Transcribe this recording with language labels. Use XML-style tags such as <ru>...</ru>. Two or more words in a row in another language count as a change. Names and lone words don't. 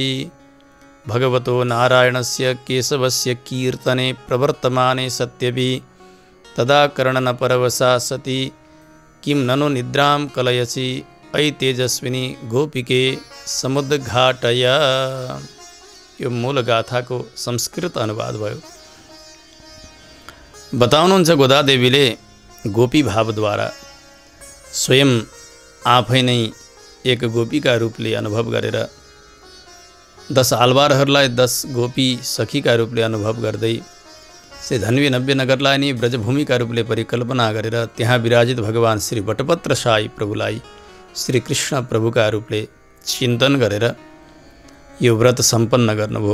<sa>भगवतो नारायणस्य केशवस्य कीर्तने प्रवर्तमाने सत्यपि तदा कर्णनपरवशा सति किं ननु निद्रां कलयसि। अयि तेजस्विनी गोपिके समुद्घाटय।</sa> <ne>यो मूल गाथाको संस्कृत अनुवाद भयो। बताउनुहुन्छ गोदादेवीले गोपी भावद्वारा स्वयं आफै नै एक गोपीका रूपले अनुभव गरेर 10 आलवारहरूलाई 10 गोपी सखीका रूपले अनुभव गर्दै श्री धन्वी नव्य नगरलाई नै ब्रजभूमिका रूपले परिकल्पना गरेर त्यहाँ विराजित भगवान श्री वटपत्र साई प्रभुलाई श्री कृष्ण प्रभुका रूपले चिन्तन गरेर यो व्रत सम्पन्न गर्नुभयो।</ne>